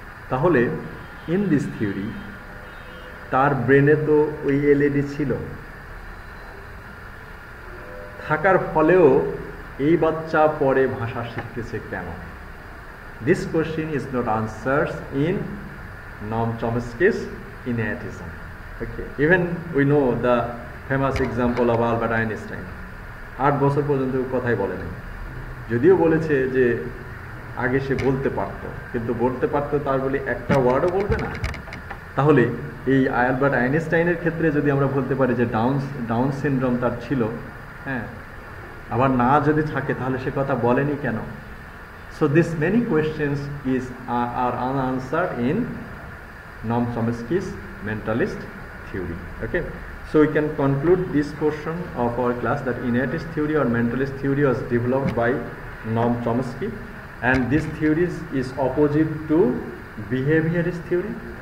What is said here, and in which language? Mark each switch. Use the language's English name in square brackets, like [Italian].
[Bangla] তাহলে [English] in this theory [Bangla] তার ব্রেনে তো ওই এলইডি ছিল, থাকার ফলেও এই বাচ্চা পরে ভাষা শিখতেছে কেন? [English] This question is not answers in Noam Chomsky's innatism. Okay, even we know the famous example of Albert Einstein. [Bangla] 8 বছর পর্যন্ত কথাই বলেনি, যদিও বলেছে যে আগে সে বলতে পারত, কিন্তু বলতে পারত তার বলে একটা ওয়ার্ডও বলবে না। তাহলে এই আলবার্ট আইনস্টাইনের ক্ষেত্রে যদি আমরা বলতে পারি যে ডাউন সিনড্রোম তার ছিল, হ্যাঁ, আবার না যদি থাকে তাহলে সে কথা বলেনি কেন? [English] So this many questions are unanswered in Noam Chomsky's mentalist theory. Okay, so we can conclude this portion of our class that innatist theory or mentalist theory was developed by Noam Chomsky, and this theory is opposite to behaviorist theory.